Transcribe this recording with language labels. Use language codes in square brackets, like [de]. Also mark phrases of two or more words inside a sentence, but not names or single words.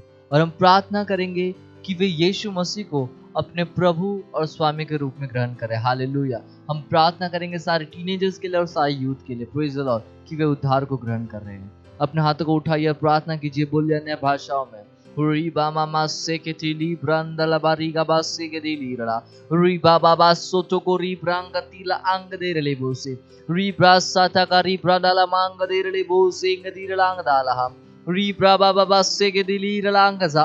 [hi] और हम प्रार्थना करेंगे कि वे यीशु मसीह को अपने प्रभु और स्वामी के रूप में ग्रहण करें। हालेलुया। हम प्रार्थना करेंगे सारे टीनेजर्स के लिए और सारे यूथ के लिए, [en] Praise the Lord, [hi] कि वे उद्धार को ग्रहण कर रहे हैं। अपने हाथों को उठाइए, प्रार्थना कीजिए, बोलिए अन्य भाषाओं में। री मामा से के टीली ब्रंदला बारीगा बासे के दिली रड़ा री बाबा सोतो को री ब्रांग तीला अंग दे रले बोसे री ब्रास साता का री ब्राडाला मांग दे रले बोसे गदी रलांग दाला री ब्राबा बाबा से के दिली रलांग जा